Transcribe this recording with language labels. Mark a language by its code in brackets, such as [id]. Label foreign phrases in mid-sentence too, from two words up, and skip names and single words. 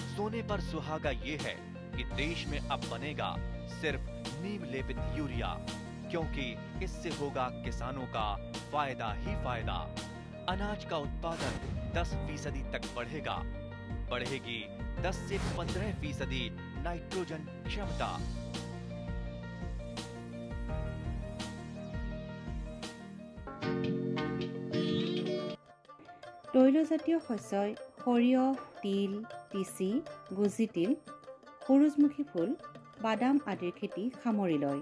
[hi] सोने पर सुहागा ये है कि देश में अब बनेगा सिर्फ नीम लेपित यूरिया, क्योंकि इससे होगा किसानों का फायदा ही फायदा। अनाज का उत्पादन 10% तक बढ़ेगा। बढ़ेगी 10 से 15% नाइट्रोजन क्षमता। [as] তৈলজাতীয় শস্যই সৰিয়হ, তিল, তিচি, গুজি তিল, সূৰুযমুখী ফুল, বাদাম আদিৰ খেতি সামৰি লয়।